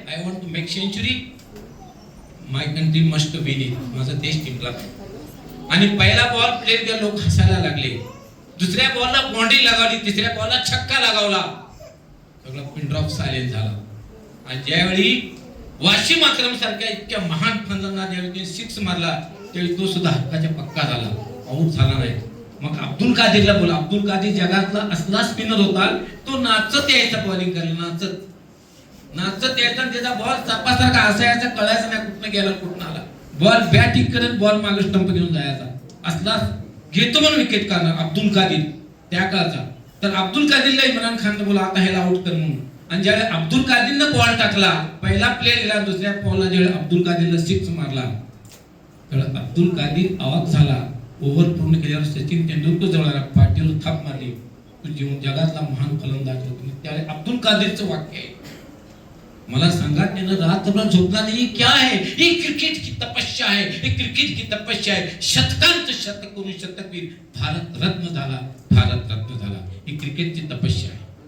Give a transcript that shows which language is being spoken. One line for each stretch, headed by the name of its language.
English: I want to make century, my country must win it.
Marathi: माझा देश जिंकला. आणि पहिला बॉल प्लेयर के लोक हसायला लागले, दुसऱ्या बॉलला बाउंड्री लगावली, तिसऱ्या बॉलला छक्का लगावला, सगळा
English: pin drop silent
Marathi: झाला. आणि ज्यावेळी वाशिम अक्रम सारख्या इतक्या महान फलंदाजांना ज्यावेळी सिक्स मारला त्यावेळी तो सुद्धा हक्काच्या पक्का झाला, आऊट झाला नाही. मग अब्दुल कादिरला बोला, अब्दुल कादिर जगातला असला स्पिनर होता, तो नाचत यायचा बॉलिंग करायला, नाचत यायचा. त्याचा बॉल चापासारखा असायचा, कळायचं नाही कुठनं गेला कुठनं आला. बॉल बॅट करत बॉल मागे स्टंप घेऊन जायचा. असला घेतो म्हणून विकेट करणार अब्दुल कादिर त्या काळचा. तर अब्दुल कादिरला इम्रान खान बोला आता ह्याला आउट कर म्हणून. आणि ज्यावेळी अब्दुल कादिरनं बॉल टाकला, पहिला प्लेयर गेला, दुसऱ्या बॉलला ज्यावेळी अब्दुल कादिरला सिक्स मारला, त्यावेळी अब्दुल कादिर अवाक झाला. ओव्हर पूर्ण केल्यावर सचिन तेंडुलकर जवळ पाठीवर थाप मारली, तू जीवन जगातला महान फलंदाज होता. त्यावेळी अब्दुल कादिरचं वाक्य आहे. मला सांगा त्यानं रात्रभर झोपला नाही.
Hindi: क्या है ये? क्रिकेट की तपस्या है, ये क्रिकेट की तपस्या है.
Marathi: शतकांत शतक करून शतकवीर भारत रत्न झाला, भारत रत्न झाला. ही क्रिकेटची तपस्या आहे.